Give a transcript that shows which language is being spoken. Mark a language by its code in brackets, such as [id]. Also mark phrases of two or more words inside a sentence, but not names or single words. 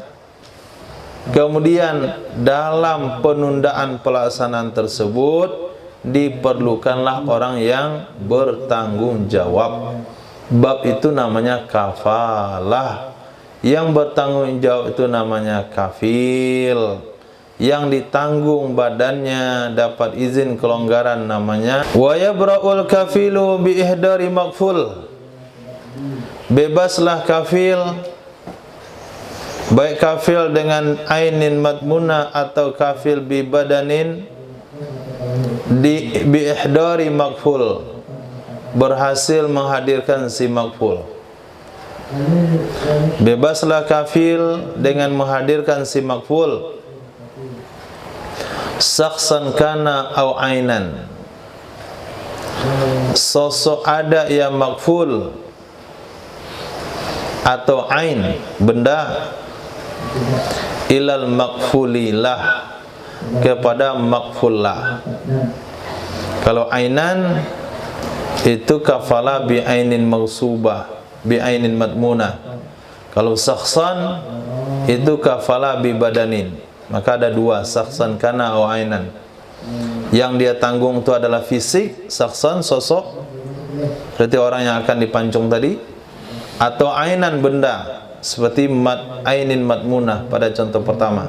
[id] Kemudian dalam penundaan pelaksanaan tersebut diperlukanlah orang yang bertanggung jawab. Bab itu namanya kafalah. Yang bertanggung jawab itu namanya kafil. Yang ditanggung badannya dapat izin kelonggaran namanya [ar] ويبرأ الكفيل بإحضار المكفول. [id] Bebaslah kafil, baik kafil dengan [ar] عين مضمونة [id] atau [ar] كفيل ببدن, [id] di [ar] بإحضار المكفول, [id] berhasil menghadirkan si makful. Bebaslah kafil dengan menghadirkan si makful, [ar] شخصا كان أو عينا, [id] sosok ada yang makful atau ain, benda, [ar] إلى المكفول له, [id] kepada makfullah. Kalau ainan itu [ar] كفالة بعين مغصوبة، بعين مضمونة. [id] Kalau saksan itu [ar] كفالة ببدن. [id] Maka ada dua, [ar] شخصا كان [id] atau ainan. Yang dia tanggung itu adalah fisik, saksan sosok, berarti orang yang akan dipancung tadi, atau ainan benda, seperti [ar] عين مضمونة [id] pada contoh pertama.